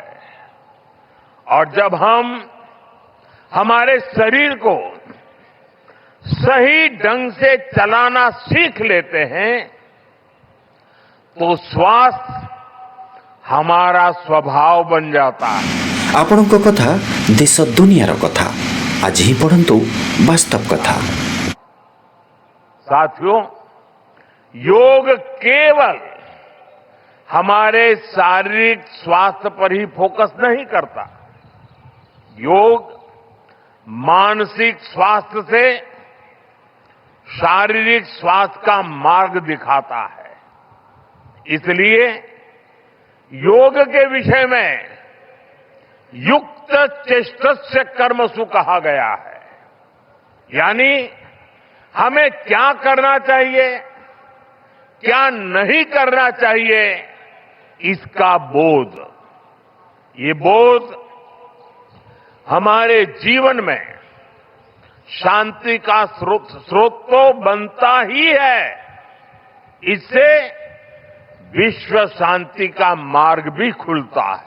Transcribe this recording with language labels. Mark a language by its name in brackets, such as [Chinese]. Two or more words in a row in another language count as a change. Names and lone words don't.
[Hindi] और जब हम हमारे शरीर को सही ढंग से चलाना सीख लेते हैं तो स्वास्थ्य हमारा स्वभाव बन जाता है। [Odia] ଆପଣଙ୍କ କଥା ଦେଶ ଦୁନିଆର କଥା ଆଜି ହିଁ ପଢ଼ନ୍ତୁ ବାସ୍ତବ କଥା। [Hindi] साथियों, योग केवल हमारे शारीरिक स्वास्थ्य पर ही फोकस नहीं करता। योग मानसिक स्वास्थ्य से शारीरिक स्वास्थ्य का मार्ग दिखाता है। इसलिए योग के विषय में [Sanskrit] युक्त चेष्टस्य कर्मसु [Hindi] कहा गया है। यानी हमें क्या करना चाहिए, क्या नहीं करना चाहिए, इसका बोध। ये बोध हमारे जीवन में शांति का स्रोत तो बनता ही है, इससे विश्व शांति का मार्ग भी खुलता है।